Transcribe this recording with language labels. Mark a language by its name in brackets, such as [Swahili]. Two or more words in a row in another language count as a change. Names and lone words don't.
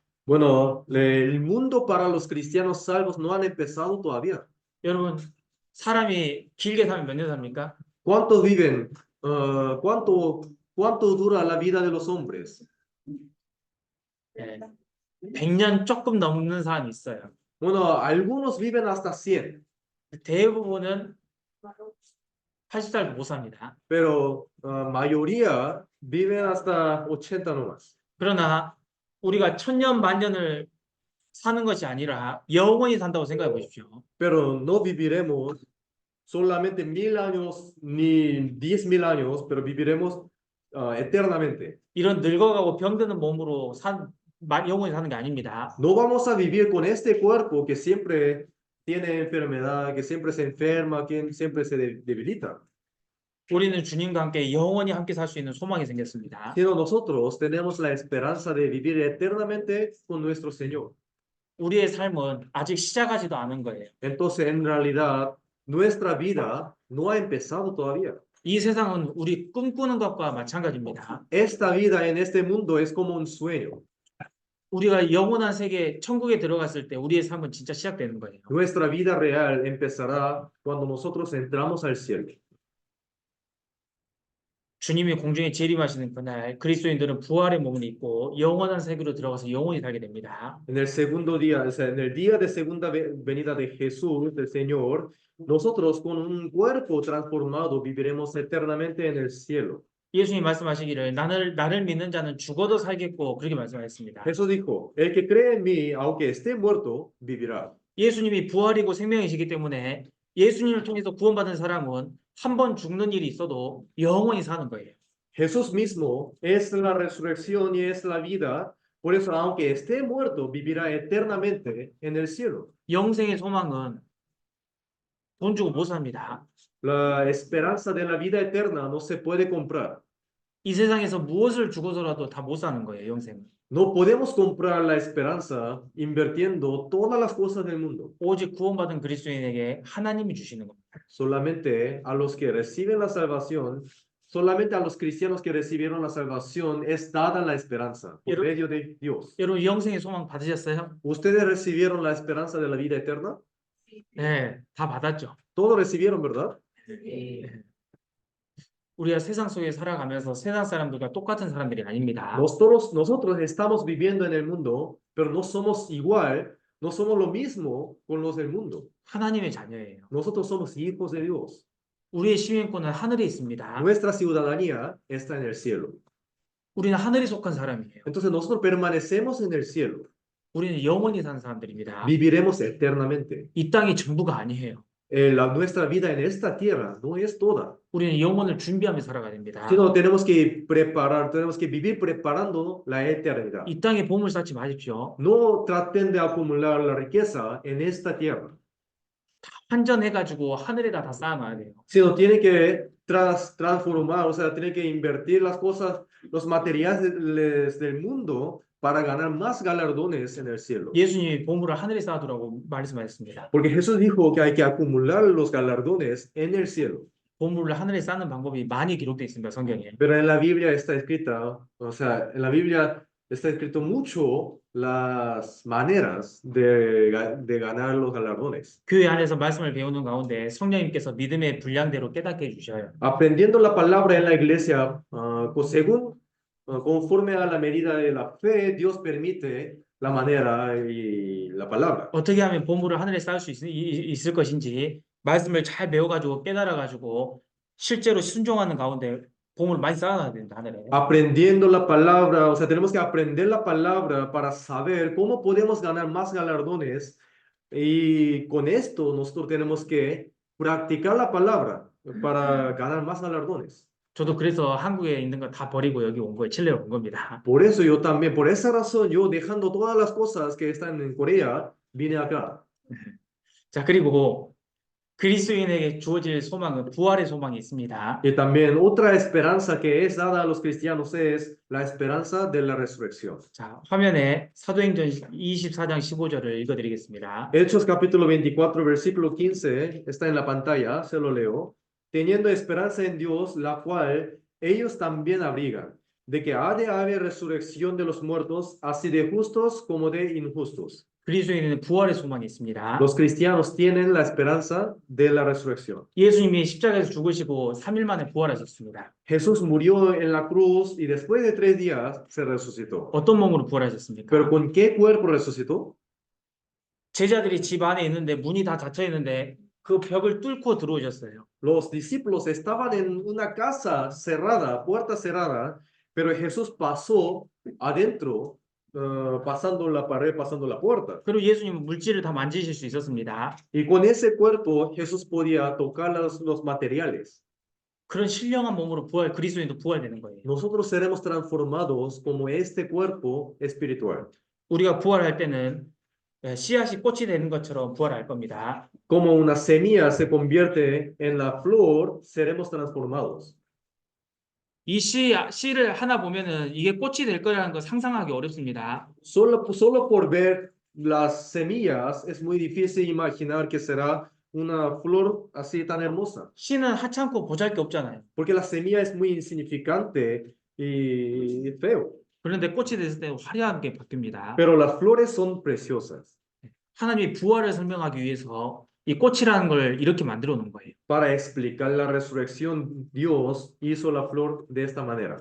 [Spanish] Bueno, el mundo para los cristianos salvos no han empezado todavía. [Korean] 여러분, 사람이 길게 살면 몇 년 삽니까? [Spanish] ¿Cuántos viven? ¿Cuánto dura la vida de los hombres? [Korean] 100년 조금 넘는 사람이 있어요. [Spanish] Bueno, algunos viven hasta 100, [Korean] 대부분은 80살도 못 삽니다. [Spanish] pero mayoría viven hasta 80 nomás. [Korean] 그러나 우리가 천년 만년을 사는 것이 아니라 영원히 산다고 생각해 보십시오. [Spanish] Pero no viviremos solamente 1000 años ni 10,000 años, pero viviremos eternamente. [Korean] 이런 늙어가고 병드는 몸으로 영원히 사는 게 아닙니다. [Spanish] No vamos a vivir con este cuerpo que siempre tiene enfermedad, que siempre se enferma, que siempre se debilita. [Korean] 우리는 주님과 함께 영원히 함께 살 수 있는 소망이 생겼습니다. [Spanish] Sino nosotros tenemos la esperanza de vivir eternamente con nuestro Señor. [Korean] 우리의 삶은 아직 시작하지도 않은 거예요. [Spanish] Entonces, en realidad, nuestra vida no ha empezado todavía. [Korean] 이 세상은 우리 꿈꾸는 것과 마찬가지입니다. [Spanish] Esta vida en este mundo es como un sueño. [Korean] 우리가 영원한 세계, 천국에 들어갔을 때 우리의 삶은 진짜 시작되는 거예요. [Spanish] Nuestra vida real empezará cuando nosotros entramos al cielo. [Korean] 주님이 공중에 재림하시는 그날 그리스도인들은 부활의 몸을 입고 영원한 세계로 들어가서 영원히 살게 됩니다. [Spanish] En el segundo día, o sea, en el día de segunda venida de Jesús, del Señor, nosotros con un cuerpo transformado viviremos eternamente en el cielo. [Korean] 예수님이 말씀하시기를 나를 믿는 자는 죽어도 살겠고 그렇게 말씀하셨습니다. [Spanish] Jesús dijo, el que cree en mí, aunque esté muerto, vivirá. [Korean] 예수님이 부활이고 생명이시기 때문에 예수님을 통해서 구원받은 사람은 한 번 죽는 일이 있어도 영원히 사는 거예요. [Spanish] Jesús mismo es la resurrección y es la vida. Por eso, aunque esté muerto, vivirá eternamente en el cielo. [Korean] 영생의 소망은 돈 주고 못 삽니다. [Spanish] La esperanza de la vida eterna no se puede comprar. [Korean] 이 세상에서 무엇을 주고서라도 다 못 사는 거예요, 영생은. [Spanish] No podemos comprar la esperanza invirtiendo todas las cosas del mundo. [Korean] 오직 구원받은 그리스도인에게 하나님이 주시는 겁니다. [Spanish] Solamente a los que reciben la salvación, solamente a los cristianos que recibieron la salvación es dada la esperanza por Pero- medio de Dios. [Korean] 여러분 영생의 소망 받으셨어요? [Spanish] ¿Ustedes recibieron la esperanza de la vida eterna? [Korean] 네, 다 받았죠. [Spanish] Todos recibieron, ¿verdad? [Korean] 우리가 세상 속에 살아가면서 세상 사람들과 똑같은 사람들이 아닙니다. [Spanish] Nosotros estamos viviendo en el mundo, pero no somos igual, no somos lo mismo con los del mundo. [Korean] 하나님의 자녀예요. [Spanish] Nosotros somos hijos de Dios. [Korean] 우리의 시민권은 하늘에 있습니다. [Spanish] Nuestra ciudadanía está en el cielo. [Korean] 우리는 하늘에 속한 사람이에요. [Spanish] Entonces nosotros permanecemos en el cielo. [Korean] 우리는 영원히 사는 사람들입니다. [Spanish] Viviremos eternamente. [Korean] 이 땅이 전부가 아니에요. [Spanish] Nuestra vida en esta tierra no es toda, [Korean] 우리는 영혼을 준비하며 살아가야 됩니다. [Spanish] sino tenemos que preparar, tenemos que vivir preparando la eternidad. [Korean] 이 땅에 보물 쌓지 마십시오. [Spanish] No traten de acumular la riqueza en esta tierra, [Korean] 환전해가지고 하늘에다 다 쌓아놔야 돼요. [Spanish] sino tienen que transformar, o sea, tienen que invertir las cosas, los materiales del mundo para ganar más galardones en el cielo. [Korean] 예수님이 보물을 하늘에 쌓아두라고 말씀하셨습니다. [Spanish] Porque Jesús dijo que hay que acumular los galardones en el cielo. [Korean] 보물을 하늘에 쌓는 방법이 많이 기록되어 있습니다, 성경에. [Spanish] Pero en la Biblia está escrita, o sea, en la Biblia está escrito mucho las maneras de ganar los galardones. [Korean] 교회 안에서 말씀을 배우는 가운데 성령님께서 믿음의 분량대로 깨닫게 해주셔요. [Spanish] Aprendiendo la palabra en la iglesia, conforme a la medida de la fe, Dios permite la manera y la palabra. [Korean] 어떻게 하면 보물을 하늘에 쌓을 수 있을 것인지 말씀을 잘 배워가지고 깨달아가지고 실제로 순종하는 가운데 보물을 많이 쌓아놔야 된다, 하늘에. [Spanish] Aprendiendo la palabra, o sea, tenemos que aprender la palabra para saber cómo podemos ganar más galardones y con esto nosotros tenemos que practicar la palabra para ganar más galardones. [Korean] 저도 그래서 한국에 있는 거 다 버리고 여기 온 거예요. 칠레로 온 겁니다. [Spanish] Por eso yo también, por esa razón, yo dejando todas las cosas que están en Corea, vine acá. [Korean] 자, 그리고 그리스도인에게 주어질 소망은 부활의 소망이 있습니다. [Spanish] Y también otra esperanza que es dada a los cristianos es la esperanza de la resurrección. [Korean] 자, 화면에 사도행전 24장 15절을 읽어드리겠습니다. [Spanish] Hechos capítulo 24, versículo 15, está en la pantalla, se lo leo. Teniendo esperanza en Dios, la cual ellos también abrigan, de que ha de haber resurrección de los muertos, así de justos como de injustos. [Korean] 그리스도인에는 부활의 소망이 있습니다. [Spanish] Los cristianos tienen la esperanza de la resurrección. [Korean] 예수님이 십자가에서 죽으시고 3일 만에 부활하셨습니다. [Spanish] Jesús murió en la cruz y después de 3 días se resucitó. [Korean] 어떤 몸으로 부활하셨습니까? [Spanish] ¿Pero con qué cuerpo resucitó? [Korean] 제자들이 집 안에 있는데 문이 다 닫혀 있는데 그 벽을 뚫고 들어오셨어요. [Spanish] Los discípulos estaban en una casa cerrada, puerta cerrada, pero Jesús pasó adentro, pasando la pared, pasando la puerta. [Korean] 그리고 예수님은 물질을 다 만지실 수 있었습니다. [Spanish] Y con ese cuerpo Jesús podía tocar los materiales. [Korean] 그런 신령한 몸으로 그리스도인도 부활되는 거예요. [Spanish] Nosotros seremos transformados como este cuerpo espiritual. [Korean] 우리가 부활할 때는 씨앗이 꽃이 되는 것처럼 부활할 겁니다. [Spanish] Como una semilla se convierte en la flor, seremos transformados. [Korean] 이 씨를 하나 보면은 이게 꽃이 될 거라는 거 상상하기 어렵습니다. [Spanish] Solo por ver las semillas es muy difícil imaginar que será una flor así tan hermosa? [Korean] 씨는 하찮고 보잘게 없잖아요. [Spanish] Porque la semilla es muy insignificante y feo, [Korean] 그런데 꽃이 됐을 때 화려하게 바뀝니다. [Spanish] pero las flores son preciosas. [Korean] 하나님의 부활을 설명하기 위해서 이 꽃이라는 걸 이렇게 만들어 놓은 거예요. [Spanish] Para explicar la resurrección, Dios hizo la flor de esta manera.